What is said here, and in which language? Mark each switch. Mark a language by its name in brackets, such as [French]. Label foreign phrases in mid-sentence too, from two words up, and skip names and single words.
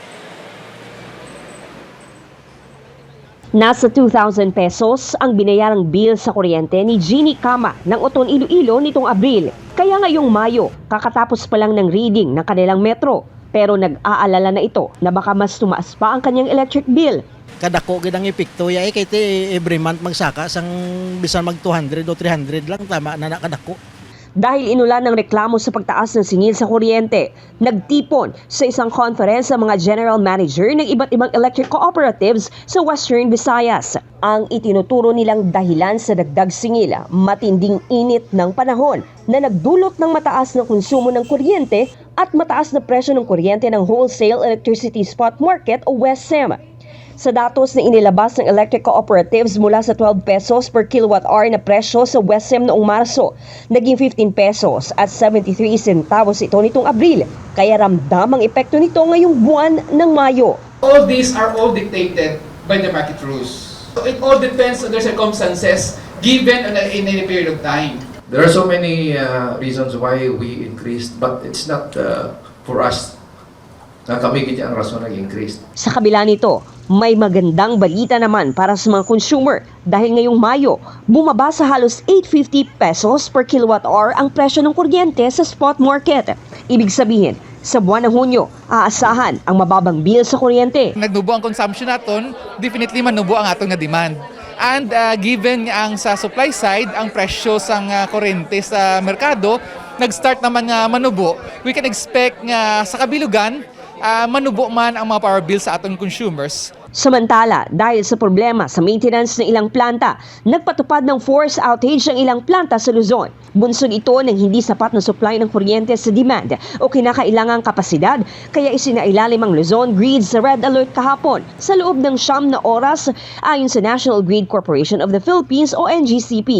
[Filipino] Nasa 2,000 pesos ang binayarang bill sa kuryente ni Jeannie Kama ng Oton, Iloilo nitong Abril. Kaya ngayong Mayo, kakatapos pa lang ng reading ng kanilang metro. Pero nag-aalala na ito na baka mas tumaas pa ang kanyang electric bill. [Hiligaynon] Kadako gidang epekto ya kay [English] every month [Hiligaynon] magsaka sang bisan mag 200 o 300 lang tama na kadako. [Filipino] dahil inulan ng reklamo sa pagtaas ng singil sa kuryente. Nagtipon sa isang conference ang mga general manager ng iba't ibang electric cooperatives sa Western Visayas. Ang itinuturo nilang dahilan sa dagdag singil, matinding init ng panahon na nagdulot ng mataas na konsumo ng kuryente at mataas na presyo ng kuryente ng Wholesale Electricity Spot Market o WESM. Sa datos na inilabas ng electric cooperatives mula sa 12 pesos per kilowatt-hour na presyo sa WESM noong Marso, naging 15 pesos at 73 centavos ito nitong Abril. Kaya ramdam ang epekto nito ngayong buwan ng Mayo. [English] All these are all dictated by the market rules. So it all depends on the circumstances given in any period of time. There are so many reasons why we increased, but it's not for us [Hiligaynon] na kami kaya ang rason nag-increase. [Filipino] Sa kabila nito, may magandang balita naman para sa mga consumer dahil ngayong Mayo, bumaba sa halos 850 pesos per kilowatt-hour ang presyo ng kuryente sa spot market. Ibig sabihin, sa buwan ng Hunyo, aasahan ang mababang bill sa kuryente. [Hiligaynon] Nagnubo ang consumption naton, definitely manubo ang atong nga demand. [English] And given [Hiligaynon] ang sa [English] supply side, [Hiligaynon] ang presyo sang kuryente sa merkado, nag-start naman nga manubo, [English] we can expect [Hiligaynon] nga sa kabilugan, manubo man ang mga power bill sa atong consumers. [Filipino] Samantala, dahil sa problema sa maintenance ng ilang planta, nagpatupad ng force outage ang ilang planta sa Luzon. Bunsod ito ng hindi sapat na supply ng kuryente sa demand o kinakailangang kapasidad, kaya isinailalim ang Luzon Grid sa red alert kahapon sa loob ng 9 na oras ayon sa National Grid Corporation of the Philippines o NGCP.